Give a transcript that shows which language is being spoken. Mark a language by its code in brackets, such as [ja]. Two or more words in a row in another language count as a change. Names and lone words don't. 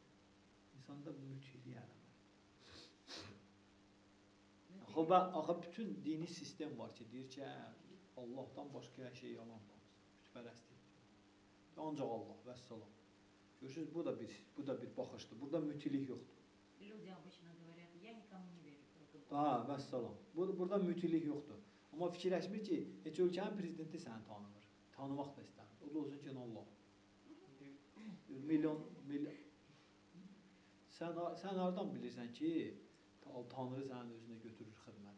[az] İnsanda mütili əlamət. Axı bütün dini sistem var ki, deyir ki, Allahdan başqa hər şey yalandır. Bütpərəstlik. Ancaq Allah, vəssalam. Görürsünüz, bu da bir baxışdır. Burada mütilik yoxdur. [ru] Люди обычно говорят, я никому не верю. [az] Vəssalam. Burada mütilik yoxdur. Amma fikirləşmir ki, heç ölkənin prezidenti səni tanımır. Tanımaq da istəmir. O da olsun ki, Allah. Milyon. Sən hardan bilirsən ki, Tanrı sənin özünə götürür xidmətə?